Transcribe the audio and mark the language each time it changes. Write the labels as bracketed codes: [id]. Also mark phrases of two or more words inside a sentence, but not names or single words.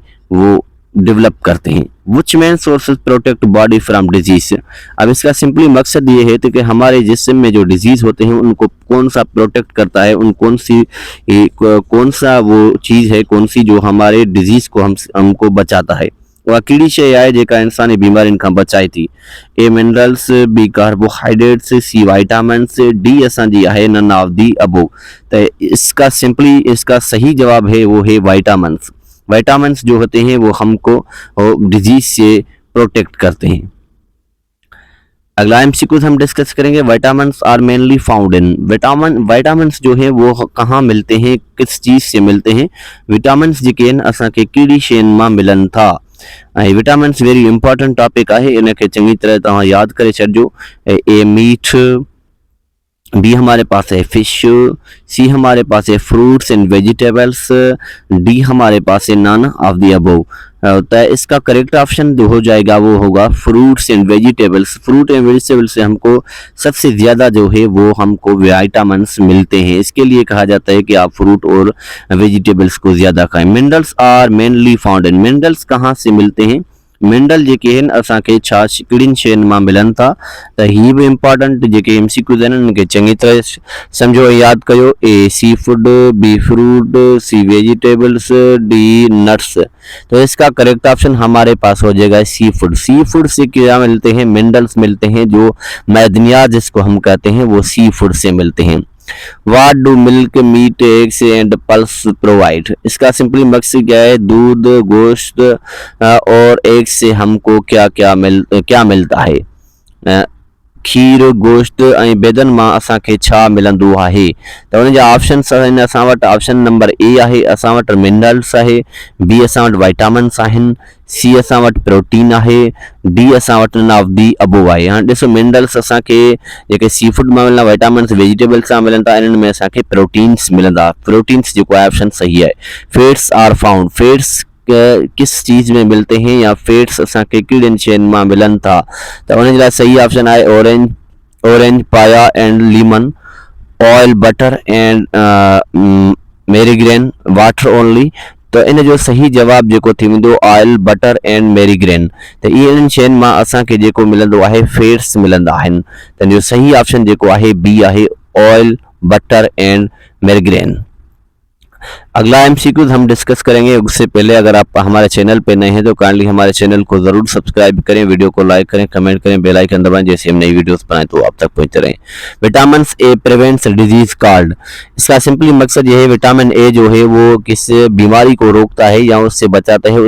[ur] وہ ڈیولپ کرتے ہیں. [en] Which main sources protect body from disease. [ur] اب اس کا سمپلی مقصد یہ ہے تو کہ ہمارے جسم میں جو ڈیزیز ہوتے ہیں ان کو کون سا پروٹیکٹ کرتا ہے، ان کون سا وہ چیز ہے، کون سی جو ہمارے ڈیزیز کو ہم کو بچاتا ہے. [sd] उहा कहिड़ी शइ आहे जेका इंसानी बीमारियुनि खां बचाए थी? [en] A minerals, B carbohydrates, C vitamins, D [sd] असांजी आहे [en] none of the above. [ur] تو اس کا صحیح جواب ہے وہ ہے وٹامنز. وٹامنز جو ہوتے ہیں وہ ہم کو ڈیزیز سے پروٹیکٹ کرتے ہیں. اگلا ایم سی کیو ہم ڈسکس کریں گے [en] vitamins are mainly found in. [ur] وٹامنز جو ہے وہ کہاں ملتے ہیں، کس چیز سے ملتے ہیں? [sd] विटामिन्स जेके आहिनि असांखे कहिड़ी शयुनि मां मिलनि था। विटामिन्स [en] very important topic [sd] आहे, इनखे चङी तरह तव्हां यादि करे छॾिजो। [ur] اے میٹ، بی ہمارے پاس ہے فش، سی ہمارے پاس ہے [en] fruits and vegetables, [ur] ڈی ہمارے پاس ہے [en] none of the above. [ur] تو اس کا کریکٹ آپشن جو ہو جائے گا وہ ہوگا [en] fruits and vegetables. fruit and vegetables [ur] سے ہم کو سب سے زیادہ جو ہے وہ ہم کو وٹامنز ملتے ہیں. اس کے لیے کہا جاتا ہے کہ آپ فروٹ اور ویجیٹیبلز کو زیادہ کھائیں. [en] Minerals are mainly found in. [ur] منرلز کہاں سے ملتے ہیں? [sd] मिनरल जेके आहिनि असांखे छा कहिड़ियुनि शयुनि मां मिलनि था? त हीअ बि इम्पॉर्टेंट जेके एमसीक्यूज़ आहिनि उनखे चङी तरह सम्झो ऐं यादि कयो। [en] A seafood, B fruit, C vegetables, D nuts. [ur] تو اس کا کریکٹ آپشن ہمارے پاس ہو جائے گا سی فوڈ. سی فوڈ سے کیا ملتے ہیں? منرلز ملتے ہیں، جو معدنیات جس کو ہم کہتے ہیں وہ سی فوڈ سے ملتے ہیں. [en] What do milk, meat, eggs and pulses provide. [ur] اس کا سمپلی مقصد کیا ہے؟ دودھ، گوشت اور ایگز سے ہم کو کیا ملتا ہے? [sd] खीर, गोश्त ऐं बेदनि मां असांखे छा मिलंदो आहे? त उन जा ऑप्शन्स आहिनि असां वटि। ऑप्शन नंबर ए आहे असां वटि मिनरल्स आहे, बी असां वटि विटामिन्स आहिनि, सी असां वटि प्रोटीन आहे, डी असां वटि [en] नन ऑफ दी अबव [sd] आहे। हाणे ॾिसो मिनरल्स असांखे जेके सी फूड मां मिलंदा, विटामिन्स वेजिटेबल्स सां मिलनि था, इन्हनि में असांखे प्रोटीन्स मिलंदा। प्रोटीन्स जेको आहे ऑप्शन सही आहे। [en] Fats are found. [ur] فیٹس کس چیز میں ملتے ہیں یا [sd] फैट्स असांखे कहिड़ियुनि शयुनि मां मिलनि था? त उन जे लाइ सही ऑप्शन आहे [en] orange, papaya and lemon, oil, butter and margarine, water only. [sd] तो इन जो सही जवाब जेको थी वेंदो [en] oil, butter and margarine. [sd] त इन्हनि शयुनि मां असांखे जेको मिलंदो आहे फैट्स मिलंदा आहिनि। त इन जो सही ऑप्शन जेको आहे बी आहे [en] oil, butter and margarine. [ur] اگلا ایم سی کیوز ہم ڈسکس کریں گے۔ اس سے پہلے اگر آپ ہمارے چینل پہ نئے ہیں تو کائنڈلی ہمارے چینل کو ضرور سبسکرائب کریں، ویڈیو کو لائک کریں، کمنٹ کریں, [en] bell icon [ur] دبائیں، جیسے ہم نئی ویڈیوز بنائیں تو آپ تک پہنچتے رہیں. [en] Vitamin A prevents disease called. [ur] اس کا سمپلی مقصد یہ ہے وٹامن اے جو ہے وہ کس بیماری کو روکتا ہے یا اس سے بچاتا ہے.